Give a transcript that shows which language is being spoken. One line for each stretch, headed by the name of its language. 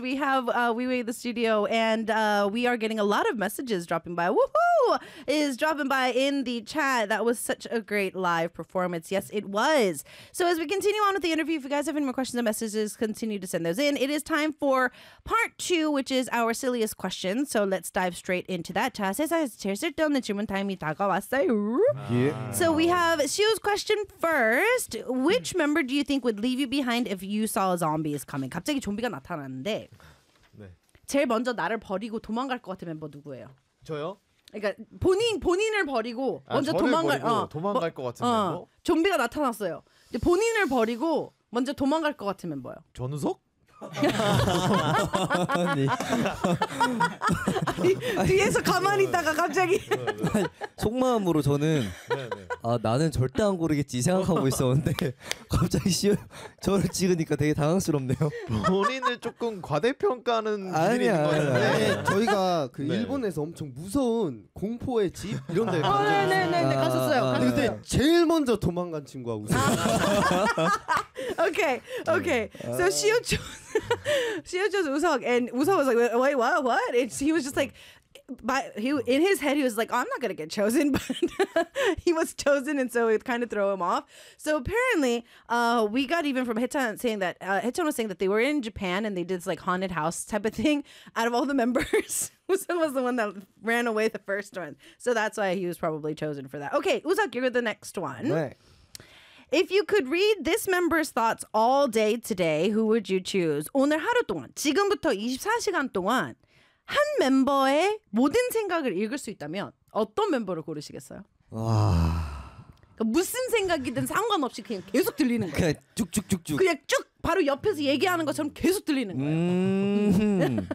English: We have WeWay the studio, and we are getting a lot of messages dropping by. Woohoo! Is dropping by in the chat. That was such a great live performance. Yes, it was. So as we continue on with the interview, if you guys have any more questions or messages, continue to send those in. It is time for part two, which is our silliest question. So let's dive straight into that.
Korean: 자, 슬슬 또 질문 타임이 다가왔어요.
English: Yeah. So we have Shio's question first. Which member do you think would leave you behind if you saw a zombie is coming?
Korean: 갑자기 좀비가 나타났는데 네. 제일 먼저 나를 버리고 도망갈 것 같은 멤버 누구예요? 저요? 그러니까 본인을 버리고 먼저 도망갈 버리고 도망갈 것 같은 멤버? 좀비가 나타났어요. 이제 본인을 버리고 먼저 도망갈 것 같은 멤버요. 전우석? 아니, 뒤에서 가만히 있다가 갑자기 아니, 속마음으로 저는 아, 나는 절대 안 고르겠지 생각하고 있었는데 갑자기 씨 저를 찍으니까 되게 당황스럽네요. 본인을 조금 과대평가하는 분인 것 같은데 저희가 그 네. 일본에서 엄청 무서운 공포의 집 이런 데 가셨어요. 네네네 가셨어요. 근데 제일 먼저 도망간 친구가 우석. 오케이 오케이.
English: So 시오 Shio chose Usopp, and Usopp was like, wait, what? And he was just like, in his head, he was like, oh, I'm not going to get chosen, but he was chosen, and so it kind of threw him off. So apparently, we got even from Hechan saying that, Hechan was saying that they were in Japan, and they did this like haunted house type of thing. Out of all the members, Usopp was the one that ran away the first one. So that's why he was probably chosen for that. Okay, Usopp, you're the next one. Right. If you could read this member's thoughts all day today, who would you choose?
Korean: 오늘 하루 동안, 지금부터 24시간 동안 한 멤버의 모든 생각을 읽을 수 있다면 어떤 멤버를 고르시겠어요? 와... 그러니까 무슨 생각이든 상관없이 그냥 계속 들리는 거예요. 그냥 쭉쭉쭉쭉. 그냥 쭉 바로 옆에서 얘기하는 것처럼 계속 들리는 거예요.